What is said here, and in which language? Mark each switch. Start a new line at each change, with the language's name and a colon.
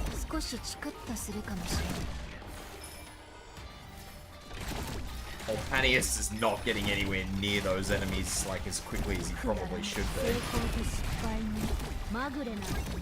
Japanese: 少しチクッとするかもしれない。
English: Hmph is not getting anywhere near those enemies like as quickly as he probably should
Japanese: 成
English: be.
Japanese: 功と失敗にまぐれなんてない。